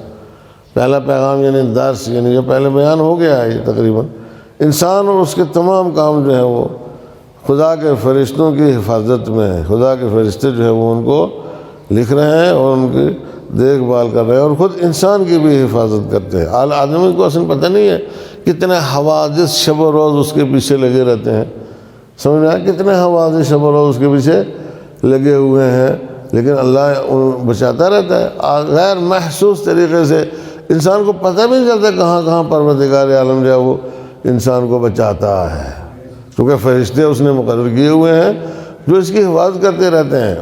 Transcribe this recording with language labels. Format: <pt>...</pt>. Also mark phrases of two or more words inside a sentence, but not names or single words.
<ur>پہلا پیغام یعنی درس، یعنی جو پہلے بیان ہو گیا ہے، یہ تقریباً انسان اور اس کے تمام کام جو ہیں وہ خدا کے فرشتوں کی حفاظت میں ہے۔ خدا کے فرشتے جو ہے وہ ان کو لکھ رہے ہیں اور ان کی دیکھ بھال کر رہے ہیں، اور خود انسان کی بھی حفاظت کرتے ہیں۔ آدمی کو اصل پتہ نہیں ہے کتنے حوادث شب و روز اس کے پیچھے لگے رہتے ہیں، سمجھ میں آیا؟ کتنے حوادث شب و روز اس کے پیچھے لگے ہوئے ہیں، لیکن اللہ بچاتا رہتا ہے غیر محسوس طریقے سے۔ انسان کو پتہ بھی نہیں چلتا کہاں کہاں پروردگار عالم جو ہے وہ انسان کو بچاتا ہے، کیونکہ فرشتے اس نے مقرر کیے ہوئے ہیں جو اس کی حفاظت کرتے رہتے ہیں۔</ur>